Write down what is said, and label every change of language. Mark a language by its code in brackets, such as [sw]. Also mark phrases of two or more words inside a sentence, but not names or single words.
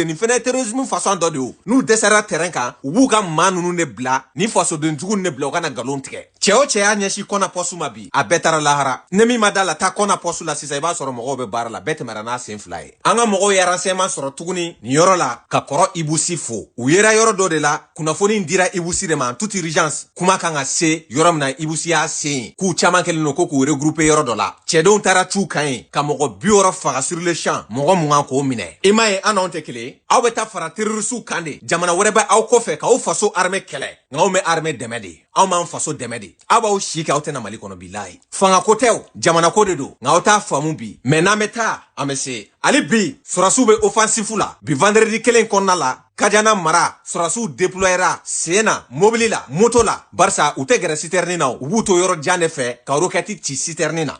[bm] Nin fɛnɛ terrorisme façon dɔ de y'o. N'u dɛsɛra terrain kan, u b'u ka maa ninnu de bila, ni fasoden jugu de bila u ka na galon tigɛ. Cɛ o cɛ y'a ɲɛsin kɔna poste ma bi, a bɛɛ taara lahara. Ne min ma da la, taa kɔna poste la sisan, i b'a sɔrɔ mɔgɔw bɛ baara la, bɛɛ tɛmɛra n'a sen fila ye. An ka mɔgɔw ye renseignement sɔrɔ tuguni nin yɔrɔ la, ka kɔrɔ Ibusi fo. U yera yɔrɔ dɔ de la, kunnafoni dira Ibusi de ma [fr] en toute urgence. [bm] Kuma kan ka se yɔrɔ min na Ibusi y'a se yen, k'u caman kɛlen don ko k'u regrouper yɔrɔ dɔ la. Cɛdenw taara c'u kan yen, ka mɔgɔ 60 faga [fr] sur le champ, [bm] mɔgɔ 20 k'o minɛ. I m'a ye an n'anw tɛ kelen, aw bɛ taa fara terroristes kan de. Jamana wɛrɛ bɛ aw kɔfɛ k'aw faso armée kɛlɛ, nka anw bɛ armée dɛmɛ de. Aw m'an faso dɛmɛ de. Aw b'aw si kɛ aw tɛna Mali kɔnɔ bilahi. Fanga ko tɛ o, jamana ko de don, nka aw t'a faamu bi. Mais n'an bɛ taa, an bɛ se. Ali bi sɔrasiw bɛ offensive la, bi vendredi kelen kɔnɔna la, Kajana mara sɔrasiw déployera sen na, mobili la, moto la, barisa u tɛ gɛrɛ citerne na, u b'u to yɔrɔ jan de fɛ ka roquette ci citerne na.